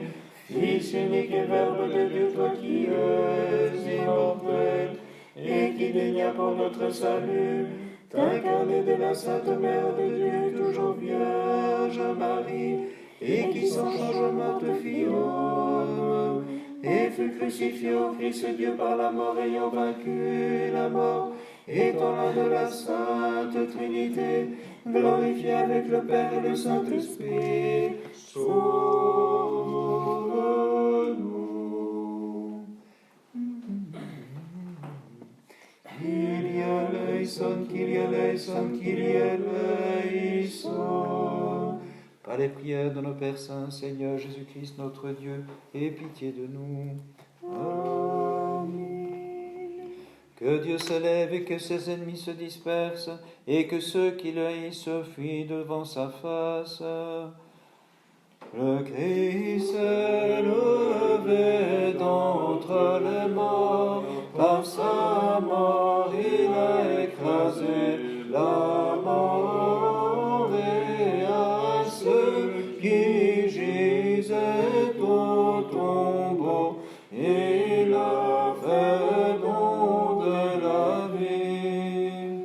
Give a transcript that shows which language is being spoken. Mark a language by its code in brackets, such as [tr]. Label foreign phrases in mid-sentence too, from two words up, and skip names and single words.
[fr] Fils unique et Verbe de Dieu, toi qui es immortel, et qui daigna pour notre salut, t'incarner de la Sainte Mère de Dieu, toujours Vierge Marie, et qui sans changement te fit homme, et fut crucifié au Christ Dieu par la mort, ayant vaincu la mort, étant l'un de la Sainte Trinité, glorifié avec le Père et le Saint-Esprit. Sauve-nous. [el] Κύριε ἐλέησον, Κύριε ἐλέησον, Κύριε ἐλέησον. [fr] Par les prières de nos Pères saints, Seigneur Jésus-Christ, notre Dieu, aie pitié de nous. Amen. Que Dieu s'élève et que ses ennemis se dispersent, et que ceux qui le haïssent fuient devant sa face. Le Christ s'est levé d'entre les morts, par sa mort il a écrasé la mort, et à ceux qui gisaient au tombeau, il a fait don de la vie.